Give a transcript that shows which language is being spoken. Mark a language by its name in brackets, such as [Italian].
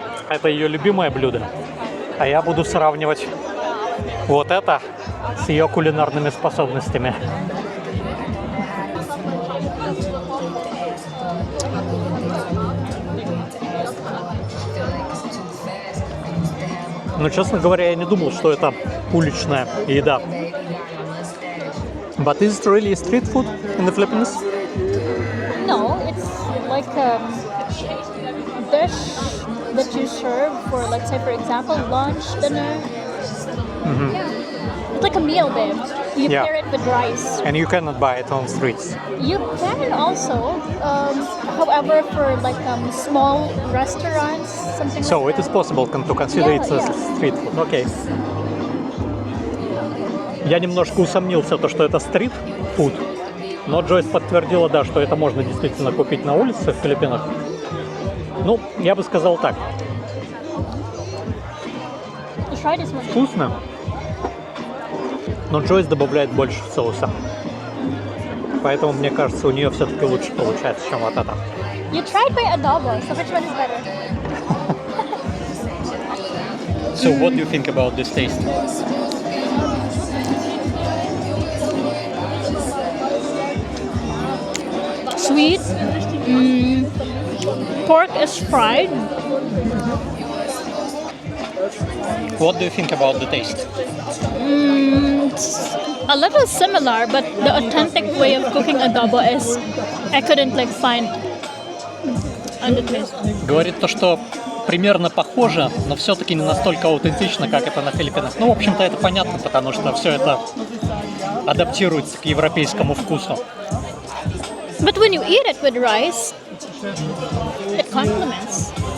[Russian] Это ее любимое блюдо. А я буду сравнивать вот это с ее кулинарными способностями. Но, честно говоря, я не думал, что это уличная еда. [English] But is it really street food in the Philippines? No, it's like a dish that you serve for, let's say, for example, lunch, dinner. Mm-hmm. Yeah. It's like a meal, babe. You Yeah. pair it with rice. And you cannot buy it on streets. You can also, however, for like small restaurants, something So like it is possible to consider it as street food. [Russian] Окей. Я немножко усомнился, что это стрит-фуд, но Джойс подтвердила, да, что это можно действительно купить на улице в Филиппинах. Ну, я бы сказал так. [English] You try this one. [Russian] Вкусно, но Джойс добавляет больше соуса. Поэтому, мне кажется, у нее все-таки лучше получается, чем вот это. [English] You tried by adobo, so which one is better? So what do you think about this taste? Sweet. Pork is fried. What do you think about the taste? It's a little similar, but the authentic way of cooking adobo is I couldn't find on the taste. [Russian] Говорит то, что примерно похоже, но все-таки не настолько аутентично, как это на Филиппинах. Ну, в общем-то, это понятно, потому что все это адаптируется к европейскому вкусу. [English] But when you eat it with rice, it complements.